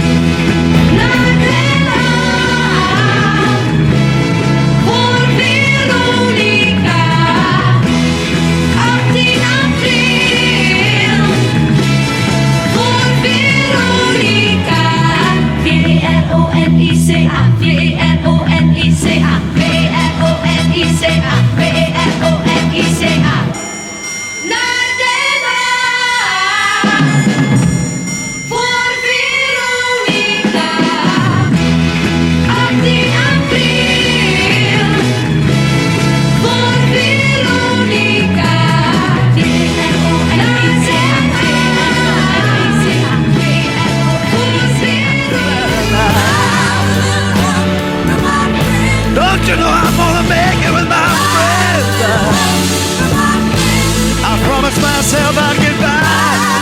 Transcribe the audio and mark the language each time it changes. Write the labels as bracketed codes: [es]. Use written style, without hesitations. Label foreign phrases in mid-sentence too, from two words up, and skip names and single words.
[nl] Voor Veronica, 18 april. Voor Veronica, V-E-R-O-N-I-C-A, V-E-R-O-N-I-C-A, V-E-R-O-N-I-C-A, V-E-R-O-N-I-C-A. Naar Den Haag. Voor Veronica, 18 april. Voor Veronica, V-E-R-O-N-I-C-A, V-E-R-O-N-I-C-A, V-E-R-O-N-I-C-A. [en] Don't you know I'm gonna make it with my friends? I promised myself I'd get by.